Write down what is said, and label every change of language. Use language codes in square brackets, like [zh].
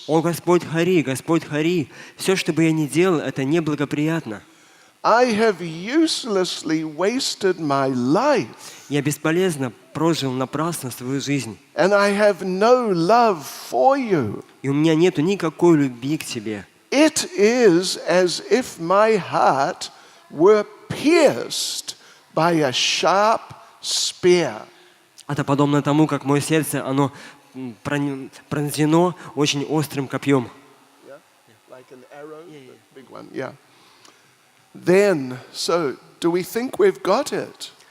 [ru] О Господь Хари, все, что бы я ни делал, это неблагоприятно. [en] I have uselessly wasted my life. [ru] Я бесполезно прожил напрасно свою жизнь. [en] And I have no love for you. [ru] И у меня нету никакой любви к тебе. [en] It is as if my heart were pierced by a sharp spear. [ru] Это подобно тому, как мое сердце, оно пронзено очень острым копьем. [en] Yeah? Like an arrow, the big one, yeah. Then, so, do we think we've got it?